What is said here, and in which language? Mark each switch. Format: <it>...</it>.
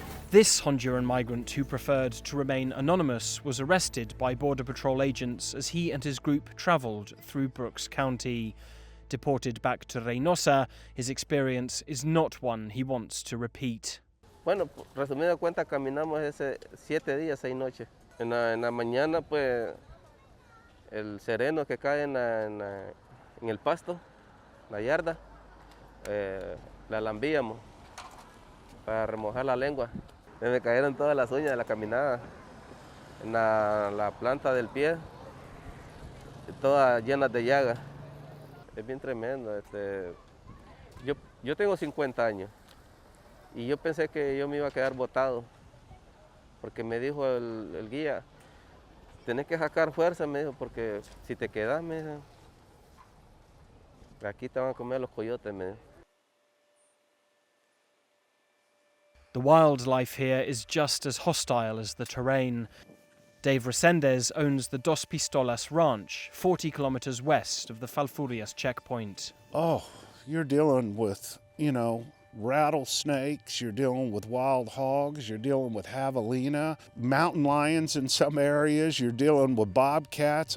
<en>This Honduran migrant who preferred to remain anonymous was arrested by Border Patrol agents as he and his group travelled through Brooks County. Deported back to Reynosa, his experience is not one he wants to repeat.</en> <es>Bueno, resumiendo cuenta, caminamos ese 7 días, 6 noches. En la mañana, pues, el sereno que cae en el pasto, la yarda, la lambíamos para remojar la lengua. Me cayeron todas las uñas de la caminada, en la planta del pie, todas llenas de llagas. Es bien tremendo. Yo tengo 50 años. Y yo pensé que yo me iba a quedar botado, porque me dijo el guía, tenés que sacar fuerza, me dijo, porque si te quedas, me dijo, aquí te van a comer los coyotes, me dijo.</es> <en>The wildlife here is just as hostile as the terrain. Dave Resendez owns the Dos Pistolas Ranch, 40 kilometers west of the Falfurrias checkpoint. Oh, you're dealing with, rattlesnakes, you're dealing with wild hogs, you're dealing with javelina, mountain lions in some areas, you're dealing with bobcats.</en>